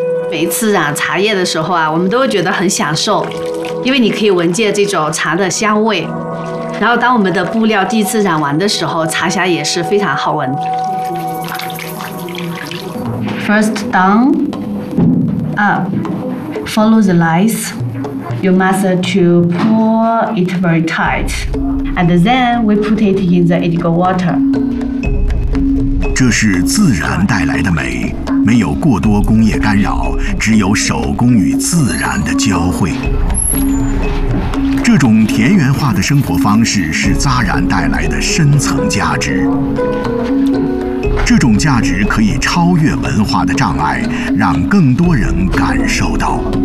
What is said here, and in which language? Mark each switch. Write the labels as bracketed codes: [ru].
[zh] 每一次啊，茶叶的时候啊，我们都会觉得很享受，因为你可以闻见这种茶的香味。然后当我们的布料第一次染完的时候，茶香也是非常好闻。 [en] First down, up, follow the lines. You must to pour it very tight, and then we put it in the indigo water. [zh] 这是自然带来的美，没有过多工业干扰，只有手工与自然的交汇。这种田园化的生活方式是扎染带来的深层价值，这种价值可以超越文化的障碍，让更多人感受到。